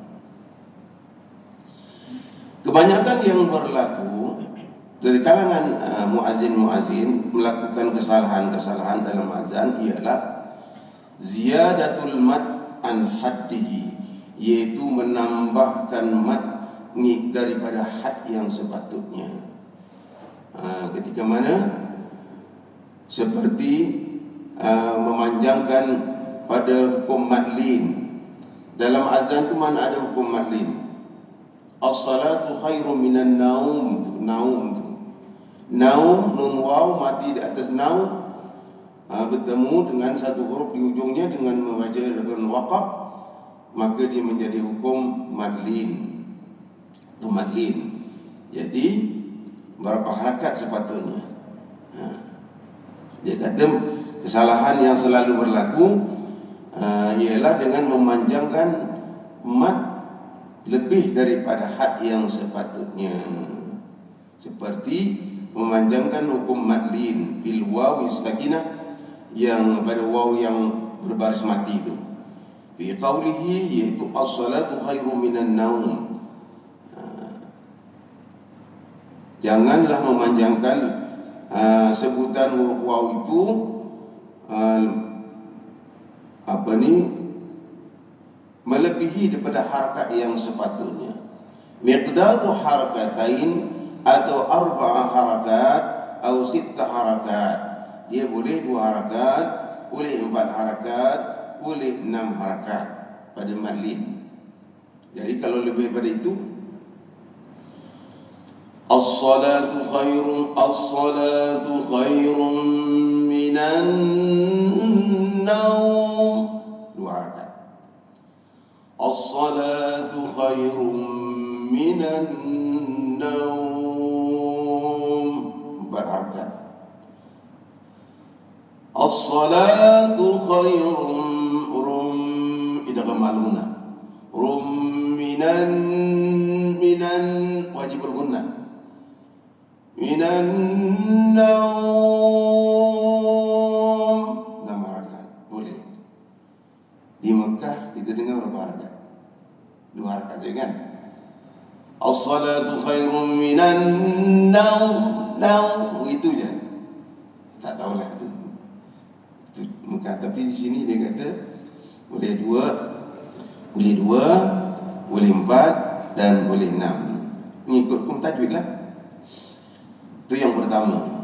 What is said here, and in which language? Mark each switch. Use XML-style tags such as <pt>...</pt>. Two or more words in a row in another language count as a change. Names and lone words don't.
<ms>Kebanyakan yang berlaku dari kalangan muazzin melakukan kesalahan-kesalahan dalam azan ialah</ms> <ar>زيادة المد عن حده,</ar> <ms>yaitu menambahkan mat daripada had yang sepatutnya. Ketika mana seperti memanjangkan pada hukum madlin. Dalam azan tu mana ada hukum madlin?</ms> <ar>الصلاة خير من النوم.</ar> <ms>Naum tu, naum, nun waw mati di atas naum, bertemu dengan satu huruf di ujungnya dengan membaca dengan waqaf, maka dia menjadi hukum madlin. Itu madlin. Jadi berapa harakat sepatutnya. Dia kata kesalahan yang selalu berlaku ialah dengan memanjangkan mat lebih daripada had yang sepatutnya, seperti memanjangkan hukum</ms> <ar>مد لين بالواو الساكنة,</ar> <ms>yang pada waw yang berbaris mati itu,</ms> <ar>في قوله, yaitu الصلاة خير من النوم.</ar> <ms>Janganlah memanjangkan sebutan huruf waw itu melebihi daripada harakat yang sepatutnya.</ms> <ar>مقدار حركتين</ar> <ms>atau 4 harakat atau 6 harakat. Dia boleh 2 harakat, boleh 4 harakat, boleh 6 harakat pada madlin. Jadi kalau lebih pada itu,</ms> <ar>الصلاة خير من النوم, 2 harakat. الصلاة خير من النوم, 4 harakat. الصلاة خير إدغام معلن من</ar> <ms>wajib bergunnah,</ms> <ar>من النوم,</ar> <ms>6 harakat boleh. Di Mekah kita dengar berapa harakat? 2 harakat saja kan?</ms> <ar>الصلاة خير من النوم,</ar> <ms>itu je. Tak tahulah itu Mekah, tapi di sini dia kata boleh 2, boleh 4 dan boleh 6. Mengikut hukum tajwid lah. Itu yang pertama.</ms>